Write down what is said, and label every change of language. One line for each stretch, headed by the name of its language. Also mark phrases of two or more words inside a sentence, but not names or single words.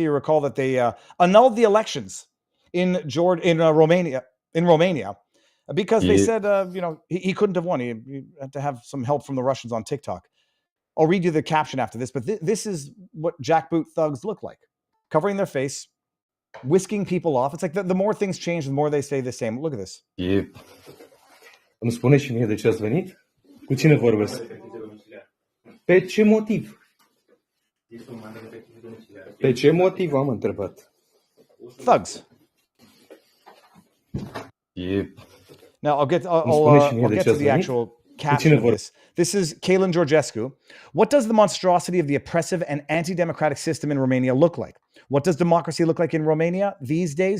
English: You recall that they annulled the elections in Romania because they said he couldn't have won. He had to have some help from the Russians on TikTok. I'll read you the caption after this, but this is what jackboot thugs look like, covering their face, whisking people off. It's like the more things change, the more they stay the same. Look at this.
Romanian: Îmi spune și mie de ce ați venit? Cu cine vorbesc? Pe ce motiv? Pe ce motiv am întrebat?
English: Thugs. Now I'll get to the actual caption of this. This is Călin Georgescu. What does the monstrosity of the oppressive and anti-democratic system in Romania look like? What does democracy look like in Romania these days?